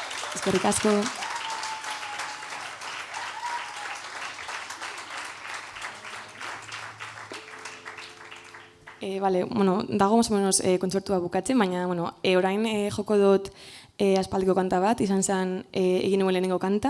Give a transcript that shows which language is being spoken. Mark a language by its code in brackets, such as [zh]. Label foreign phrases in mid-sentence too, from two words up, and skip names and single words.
[eu] Eskerrik asko. Vale, bueno, dago [es] más o menos [eu] kontzertua bukatzen, baina bueno, orain joko dut aspaldiko kanta bat, izan zen egin nuen lehenengo kanta.